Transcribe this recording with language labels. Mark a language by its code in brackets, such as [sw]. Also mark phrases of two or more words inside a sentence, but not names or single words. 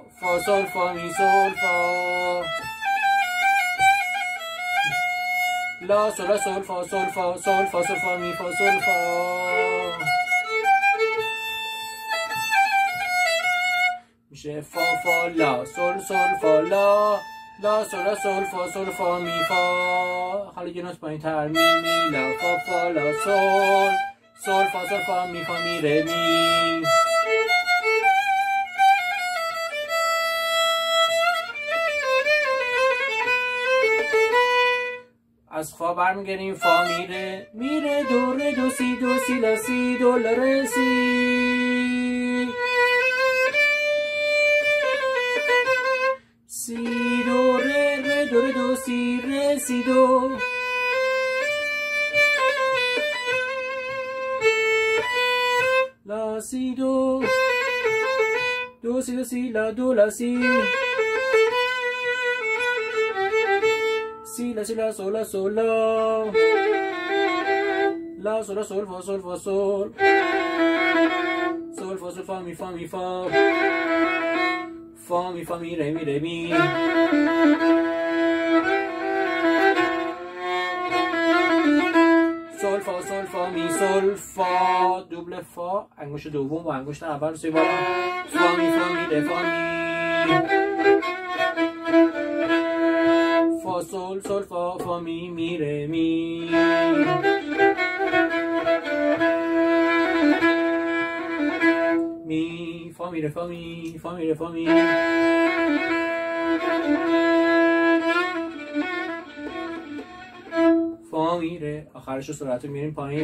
[fa] فا سول فا می سول فا. لا سول لا سول فا سول فا سول فا سول فا می فا سول فا. میشه فا فا لا سول سول فا لا، لا سول لا سول فا سول فا می فا. حالا یه نوت پایین تر، می می لا فا فا لا سول، سول فا سول فا می ره می. از فا برمیگردیم فا میره دو ره دو سی لا سی دو لا ره سی. سی دو ره دو ره دو سی ره سی دو. لا سی دو، دو سی لا سی لا دو لا سی. سی لا سی لا سول لا سول لا، لا سول لا سول فا سول فا سول. سول فا سول فا می فا می فا. فا می فا می ره می. سول فا می سول فا. دوبل فا، انگشت دوم با انگشت اول رو سوی بالا. فا می ره فا می. فا سول سول فا می ره می. می فا می ره فا می، فا می ره فا می. فا میره، آخرش رو سرعت رو میریم پایین.